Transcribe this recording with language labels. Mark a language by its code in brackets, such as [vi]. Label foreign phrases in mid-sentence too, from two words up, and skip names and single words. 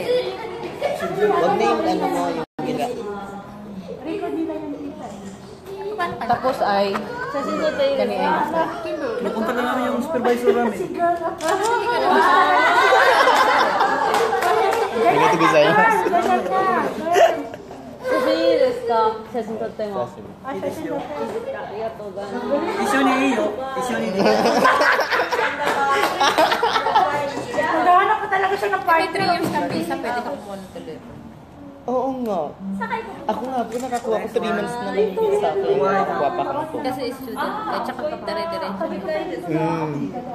[tl] Huwag na yung ano mo, yung gila. Record nila yung kita. Tapos ay... Kani ay... Napunta na namin yung supervisor namin. Ganito Bisaya. Ganyan ka. [ja] 写真いいですか？写真撮っても。 [tl] Ah, session na tayo. [ja] ありがとうございます。一緒にいいよ。一緒にいいよ。 [tl] Naghahanap pa talaga siya ng May partner. 3 years kang visa, pwede ka kumuha ng telepono. Oo nga. Ako nga po, nakakuha ko 3 months na lang yung sa akin. Nakakuha pa ako. Kasi student, at saka dire-diretso.